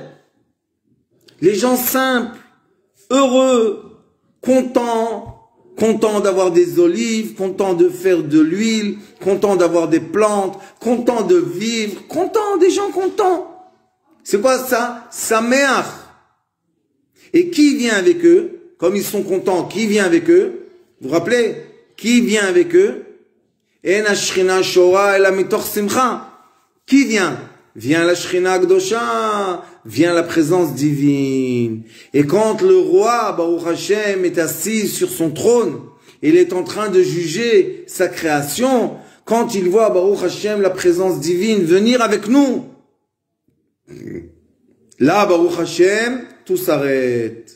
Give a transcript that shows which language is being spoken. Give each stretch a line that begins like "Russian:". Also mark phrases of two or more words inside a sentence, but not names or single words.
French: Les gens simples, heureux, contents d'avoir des olives, contents de faire de l'huile, contents d'avoir des plantes, contents de vivre, des gens contents. C'est quoi ça? Sameach. Et qui vient avec eux? Comme ils sont contents, qui vient avec eux? Vous vous rappelez? Qui vient avec eux?
Hebrew: אין השכינה שורה אלא מתוך שמחה.
French: Qui vient? Vient la
Hebrew: שכינה קדושה,
French: vient la présence divine. Et quand le roi,
Hebrew: ברוך השם,
French: est assis sur son trône, il est en train de juger sa création, quand il voit,
Hebrew: ברוך השם,
French: la présence divine venir avec nous, là,
Hebrew: ברוך השם,
French: tout s'arrête.